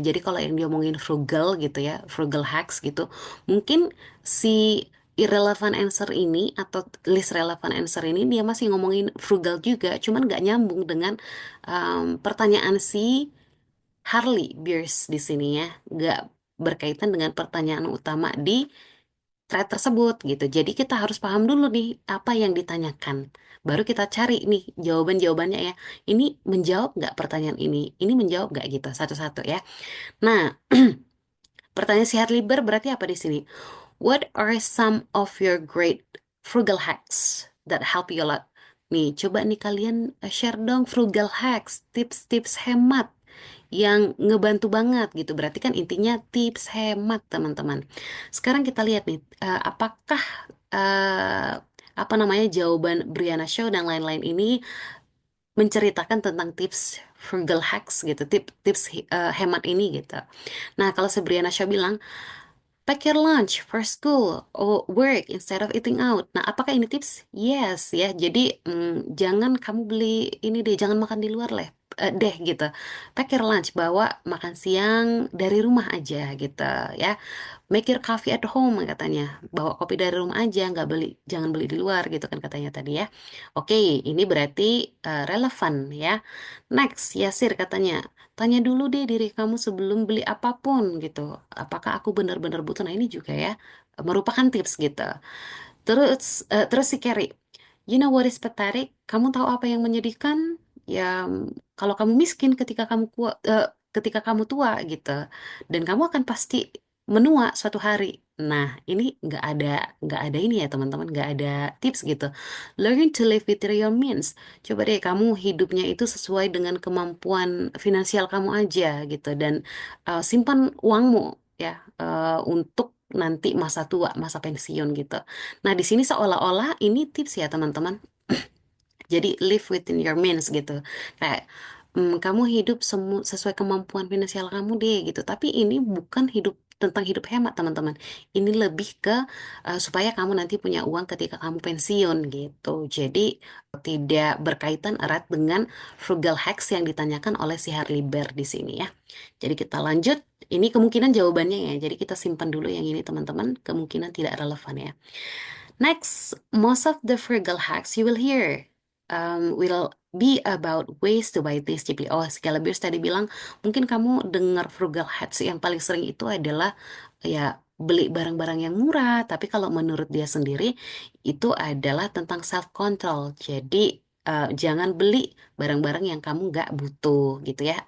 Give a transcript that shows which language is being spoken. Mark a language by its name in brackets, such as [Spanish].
[Indonesian] Jadi kalau yang diomongin frugal gitu ya, frugal hacks gitu, mungkin si irrelevant answer ini atau list relevant answer ini dia masih ngomongin frugal juga, cuman nggak nyambung dengan pertanyaan si Harley Beers di sini ya, nggak berkaitan dengan pertanyaan utama di thread tersebut gitu. Jadi kita harus paham dulu nih apa yang ditanyakan. Baru kita cari nih jawaban-jawabannya ya. Ini menjawab nggak pertanyaan ini menjawab nggak gitu satu-satu ya. Nah, pertanyaan si Harley Beer berarti apa di sini? [English] What are some of your great frugal hacks that help you a lot? [Indonesian] Nih, coba nih kalian share dong frugal hacks, tips-tips hemat yang ngebantu banget gitu. Berarti kan intinya tips hemat, teman-teman. Sekarang kita lihat nih, apakah eh, apa namanya jawaban Brianna Show dan lain-lain ini menceritakan tentang tips frugal hacks gitu, tips hemat ini gitu. Nah, kalau si Brianna Shaw bilang, [English] pack your lunch for school or work instead of eating out. [Indonesian] Nah, apakah ini tips? Yes, ya. Jadi, jangan kamu beli ini deh, jangan makan di luar deh gitu. [English] Pack your lunch, [Indonesian] bawa makan siang dari rumah aja gitu ya. [English] Make your coffee at home [Indonesian] katanya. Bawa kopi dari rumah aja, nggak beli, jangan beli di luar gitu kan katanya tadi ya. Oke, ini berarti relevan ya. Next, Yasir katanya, tanya dulu deh diri kamu sebelum beli apapun gitu. Apakah aku benar-benar butuh? Nah, ini juga ya merupakan tips gitu. Terus si Carrie, [English] you know what is pathetic? [Indonesian] Kamu tahu apa yang menyedihkan? Ya, kalau kamu miskin ketika kamu tua gitu, dan kamu akan pasti menua suatu hari. Nah, ini nggak ada ini ya teman-teman, nggak ada tips gitu. [English] Learn to live with your means. [Indonesian] Coba deh kamu hidupnya itu sesuai dengan kemampuan finansial kamu aja gitu, dan simpan uangmu ya untuk nanti masa tua, masa pensiun gitu. Nah, di sini seolah-olah ini tips ya teman-teman. Jadi [English] live within your means [Indonesian] gitu. Kayak kamu hidup sesuai kemampuan finansial kamu deh gitu. Tapi ini bukan tentang hidup hemat teman-teman. Ini lebih ke supaya kamu nanti punya uang ketika kamu pensiun gitu. Jadi tidak berkaitan erat dengan frugal hacks yang ditanyakan oleh si Harley Bear di sini ya. Jadi kita lanjut. Ini kemungkinan jawabannya ya. Jadi kita simpan dulu yang ini teman-teman. Kemungkinan tidak relevan ya. [English] Next, most of the frugal hacks you will hear will be about ways to buy things cheaply. [Indonesian] Oh, Scalabers tadi bilang, mungkin kamu dengar frugal hacks yang paling sering itu adalah ya beli barang-barang yang murah. Tapi kalau menurut dia sendiri, itu adalah tentang self control. Jadi jangan beli barang-barang yang kamu nggak butuh gitu ya.